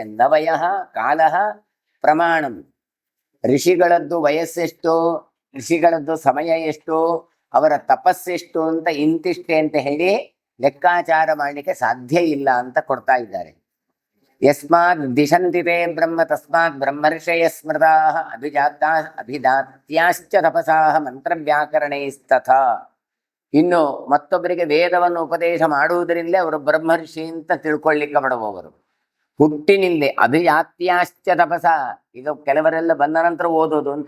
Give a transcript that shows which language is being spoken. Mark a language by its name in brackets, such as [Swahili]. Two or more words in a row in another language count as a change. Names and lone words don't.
[Sanskrit] ನವಯಃ ಕಾಲಃ ಪ್ರಮಾಣಂ. [Kannada] ಋಷಿಗಳದ್ದು ವಯಸ್ಸೆಷ್ಟು, ಋಷಿಗಳದ್ದು ಸಮಯ ಎಷ್ಟು, ಅವರ ತಪಸ್ಸೆಷ್ಟು ಅಂತ ಇಂತಿಷ್ಟೇ ಅಂತ ಹೇಳಿ ಲೆಕ್ಕಾಚಾರ ಮಾಡಲಿಕ್ಕೆ ಸಾಧ್ಯ ಇಲ್ಲ ಅಂತ ಕೊಡ್ತಾ ಇದ್ದಾರೆ. [Sanskrit] ಯಸ್ಮಾತ್ ದಿಶಂತಿ ತೇ ಬ್ರಹ್ಮ ತಸ್ಮಾತ್ ಬ್ರಹ್ಮರ್ಷಯ ಸ್ಮೃತಾಃ ಅಭಿದಾತ್ಯಾಶ್ಚ ತಪಸಾಃ ಮಂತ್ರವ್ಯಾಕರಣೈಸ್ತಥಾ. [Kannada] ಇನ್ನು ಮತ್ತೊಬ್ಬರಿಗೆ ವೇದವನ್ನು ಉಪದೇಶ ಮಾಡುವುದರಿಂದ ಅವರು ಬ್ರಹ್ಮರ್ಷಿ ಅಂತ ತಿಳ್ಕೊಳ್ಳಿಕ್ಕೆ ಬಡವವರು. ಹುಟ್ಟಿನಿಂದೆ [Sanskrit] ಅಭಿಜಾತ್ಯಾಶ್ಚ ತಪಸ. [Kannada] ಈಗ ಕೆಲವರೆಲ್ಲ ಬಂದ ನಂತರ ಓದೋದು ಅಂತ.